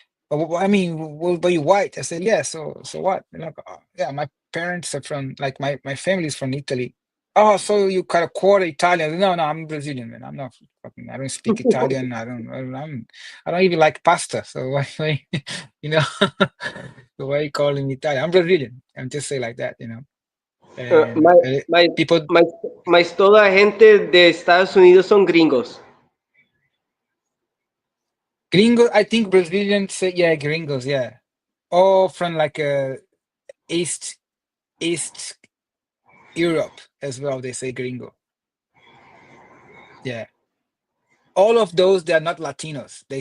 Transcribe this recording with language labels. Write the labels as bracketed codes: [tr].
[en] But I mean, well, but you white. I said, yeah. So what? They're like, "Oh, yeah, my parents are from like my family's from Italy. Oh, so you kind of quarter Italian? No, no, I'm Brazilian, man. I'm not fucking. I don't speak Italian. I don't even like pasta. So why you know, so why you calling me Italian? I'm Brazilian. I'm just say like that. Uh, And my, my, people [es] toda gente de Estados Unidos son gringos. gringos. [en] I think Brazilians say yeah, gringos, yeah. Or from like East East Europe as well. They say gringo. Yeah. All of those, they are not Latinos.